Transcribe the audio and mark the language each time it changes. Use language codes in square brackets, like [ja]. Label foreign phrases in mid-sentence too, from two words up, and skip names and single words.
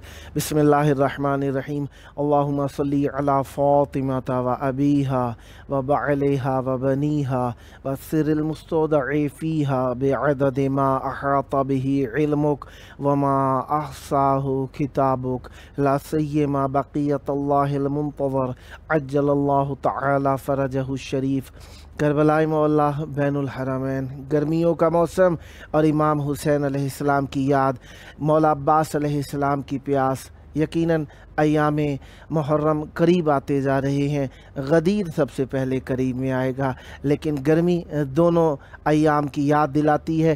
[ar] بسم اللہ الرحمن الرحیم۔ اللہم صلی علی فاطمۃ و ابیہا و بعلہا و بنیہا و السر المستودع فیہا بعدد ما احاط بہ علمک وما احصاہ کتابک لا سیما بقیت اللہ المنتظر عجل اللہ تعالی فرجہ الشریف۔ [ur] کربلائے مولا بین الحرمین، گرمیوں کا موسم اور امام حسین [ar] علیہ السلام [ur] کی یاد، مولا عباس [ar] علیہ السلام [ur] کی پیاس۔ یقیناً ایام محرم قریب آتے جا رہے ہیں، غدیر سب سے پہلے قریب میں آئے گا، لیکن گرمی دونوں ایام کی یاد دلاتی ہے۔